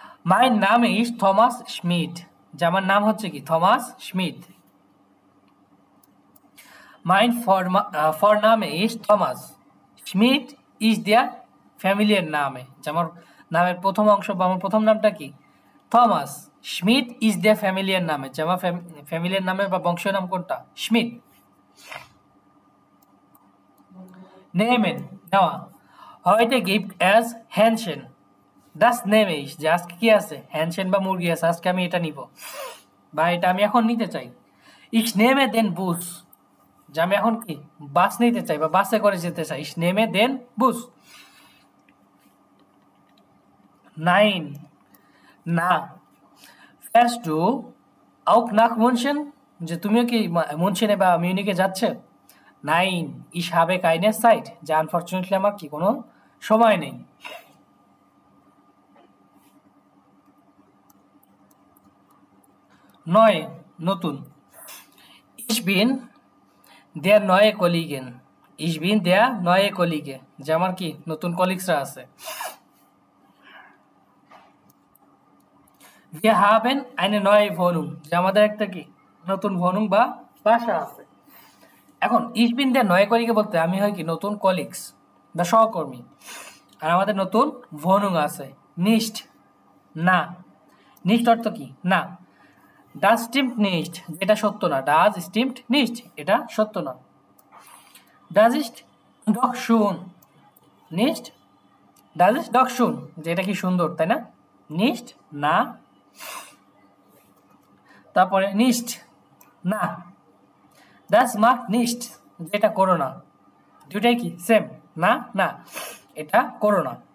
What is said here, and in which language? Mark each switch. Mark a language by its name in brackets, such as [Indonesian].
[English] my নাম is Thomas Smith, [Bangla] যে আমার নাম হচ্ছে কি? Thomas Smith. [German] Mein Vorname ist Thomas. [English] Schmidt is their familiar name. [Bangla] যে আমার নামের প্রথম অংশ বা আমার প্রথম নামটা কি? Thomas. [English] Schmidt is their familiar name. [Bangla] যে আমার ফ্যামিলিয়ার নামে বা বংশীয় নাম কোনটা? [German] Schmidt. Nehmen, নেওয়া। Heute gibt es Hähnchen. Das nehme ich. [Bangla] যে আজকে কি আছে? Hähnchen বা মুরগি আছে, আজকে আমি এটা নিব বা এটা আমি এখন নিতে চাই। [German] Ich nehme den Bus. [Bangla] যে আমি এখন কি বাস নিতে চাই বা বাসে করে যেতে চাই। [German] Ich nehme den Bus. Nein, না। Fährst du auch nach München? [Bangla] যে তুমিও কি মুনশনে বা মিউনিকে যাচ্ছে? [German] Nein, ich habe keine Zeit. [Bangla] যে আনফরচুনেটলি আমার কি কোনো সময় নেই। নয়, নতুন। [German] Ich bin der neue Kollegin. Ich bin der neue Kollege. [Bangla] যে আমার কি নতুন কলিগসরা আছে। [German] Wir haben eine neue Wohnung. [Bangla] যে আমাদের একটা কি নতুন Wohnung বা বাসা আছে। এখন [German] ich bin der neue Kollege [Bangla] বলতে আমি হয় কি নতুন কলিগস বা সহকর্মী, আর আমাদের নতুন Wohnung আছে। Nicht, না। Nicht অর্থ কি? না। [German] Das stimmt nicht, [Bangla] এটা সত্য না। [German] Das stimmt nicht, এটা সত্য না। Das ist doch schön, nicht? Das ist doch schön, [Bangla] যে এটা কি সুন্দর, তাই না? Nicht, না। তারপরে nicht, না। [German] Das macht nicht, [Bangla] যেটা করো না। দুটাই কি সেম, না না, এটা করো না।